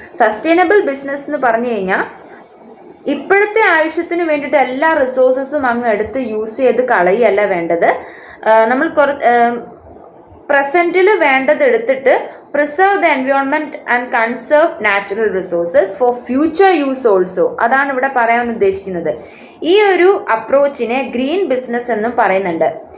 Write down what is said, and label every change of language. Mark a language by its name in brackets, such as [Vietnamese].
[Malayalam] Sustainable business എന്ന് പറഞ്ഞു കഴിഞ്ഞാൽ ഇപ്പോഴത്തെ ആവശ്യത്തിന് വേണ്ടിയിട്ട് എല്ലാ റിസോഴ്സസും അങ്ങ് എടുത്ത് യൂസ് ചെയ്ത് കളയല്ല വേണ്ടത്. നമ്മൾ പ്രസന്റിൽ വേണ്ടത് എടുത്തിട്ട് [English] preserve the environment and conserve natural resources for future use also. [Malayalam] അതാണ് ഇവിടെ പറയാൻ ഉദ്ദേശിക്കുന്നത്. ഈ ഒരു അപ്രോച്ചിനെ ഗ്രീൻ ബിസിനസ് എന്നും പറയുന്നുണ്ട്.